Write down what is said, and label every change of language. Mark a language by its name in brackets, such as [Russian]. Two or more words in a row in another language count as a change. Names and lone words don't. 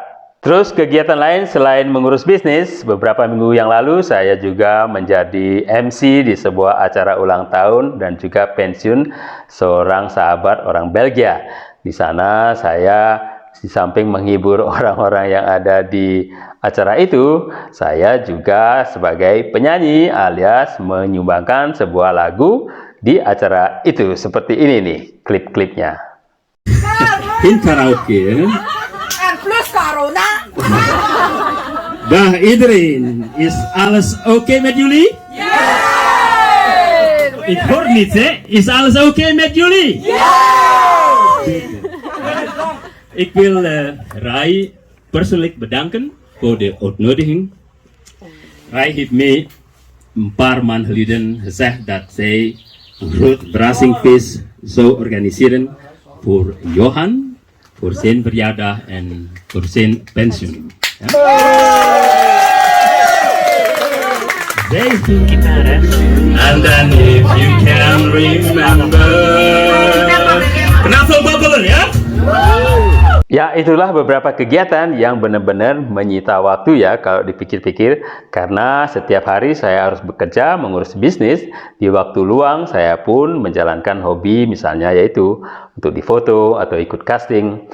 [Indonesian] Terus kegiatan lain selain mengurus bisnis, beberapa minggu yang lalu saya juga menjadi MC di sebuah acara ulang tahun dan juga pensiun seorang sahabat orang Belgia. Di sana saya di samping menghibur orang-orang yang ada di acara itu, saya juga sebagai penyanyi alias menyumbangkan sebuah lagu di acara itu. Seperti ini nih klip-klipnya. [Dutch] In karaoke. En plus corona. Dag iedereen, is alles oké met jullie? Ik hoor niet, hè? Is alles oké met jullie? Ik wil Rai persoonlijk bedanken voor de uitnodiging. Rai heeft mij een paar maanden geleden gezegd dat zij een groot verrassingfeest zou organiseren voor Johan, voor zijn verjaardag en voor zijn pensioen. Ja? Zij toen gitaar, hè? [English] And then if you can remember. [Indonesian] Kenapa babbelen, ya? Ya, itulah beberapa kegiatan yang benar-benar menyita waktu ya kalau dipikir-pikir, karena setiap hari saya harus bekerja mengurus bisnis. Di waktu luang saya pun menjalankan hobi, misalnya yaitu untuk difoto atau ikut casting.